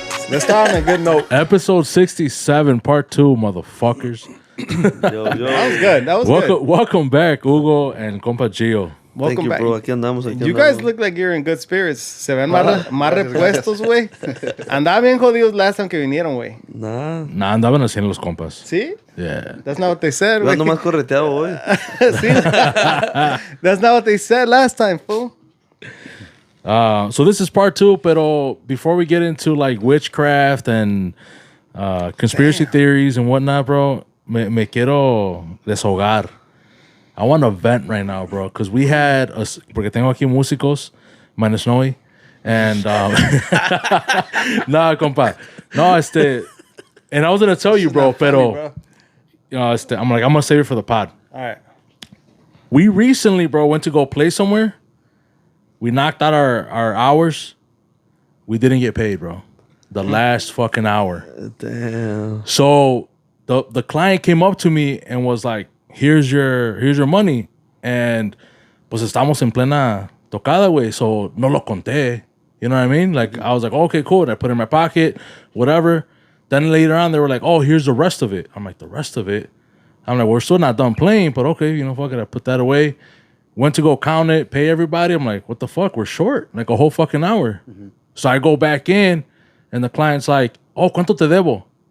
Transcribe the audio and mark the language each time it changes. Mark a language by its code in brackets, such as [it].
[en] Let's start on a good note. Episode 67, part 2, motherfuckers. Yo. That was good. That was good. Welcome back, Hugo and Compa Gio. Welcome Thank you, back. [es] bro. Aquí andamos. [en] You guys look like you're in good spirits. [es] Se ven más repuestos, güey. Andaba bien jodidos [en] last time [es] que vinieron, güey. [en] Nah. [es] Nah, andaban haciendo los compas. ¿Sí? [en] Yeah. That's not what they said, [es] Yo güey. ando más correteado hoy. Sí. [en] That's not what they said last time, fool. So this is part 2, pero before we get into like witchcraft and conspiracy theories and whatnot, bro, [es] me quiero deshogar. [en] I want to vent right now, bro, because we had [es] porque tengo aquí músicos, [en] minus Noe, and nah, compa, no, and I was gonna tell you, bro, pero you know, I'm gonna save it for the pod. All right. We recently, bro, went to go play somewhere. We knocked out our hours. We didn't get paid, bro. The last fucking hour. Damn. So the client came up to me and was like, here's your money. [es] And pues estamos en plena tocada, güey. [en] So [es] no lo conté. [en] You know what I mean? Like, I was like, okay, cool. And I put it in my pocket, whatever. Then later on, they were like, oh, here's the rest of it. I'm like, the rest of it? I'm like, we're still not done playing, but okay, you know, fuck it. I put that away. Went to go count it, pay everybody. I'm like, what the fuck? We're short. Like a whole fucking hour. Mm-hmm. So I go back in, and the client's like, oh, [es] ¿cuánto te debo?